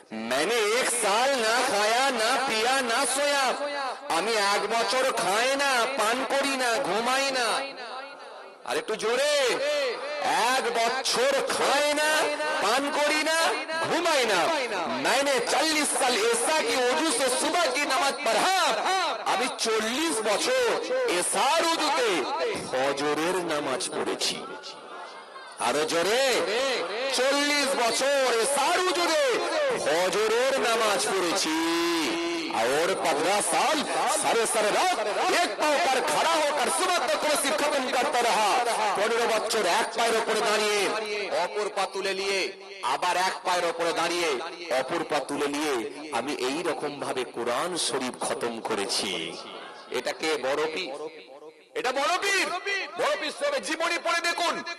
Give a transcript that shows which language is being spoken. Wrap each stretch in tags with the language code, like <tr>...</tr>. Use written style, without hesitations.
<hi>मैंने 1 साल ना खाया ना पिया ना सोया,</hi> <bn>আমি 1 বছর খাই না, পান করি না, ঘুমাই না। আর একটু জোরে, 1 বছর খাই না, পান করি না, ঘুমাই না।</bn> <hi>मैंने 40 साल ऐसा कि वजू से सुबह की नमाज पढ़ा,</hi> <bn>আমি 40 বছর এশার ওযুতে ফজরের নামাজ পড়েছি। আরো জোরে, 40 বছর এশার ওযুতে ফজরের নামাজ পড়েছি।</bn> <hi>और 15 साल सारे सारे रात एक पांव पर खड़ा होकर सुबह तक रोज़ी खत्म करता रहा।</hi> <bn>15 বছর এক পায়ের উপরে দাঁড়িয়ে, অপর পা তুলে নিয়ে, আবার এক পায়ের উপরে দাঁড়িয়ে, অপর পা তুলে নিয়ে আমি এই রকম ভাবে কোরআন শরীফ খতম করেছি। এটাকে বড় পীর, এটা বড় পীর। বড় পীর সাহেবের জীবনী পড়ে দেখুন,</bn>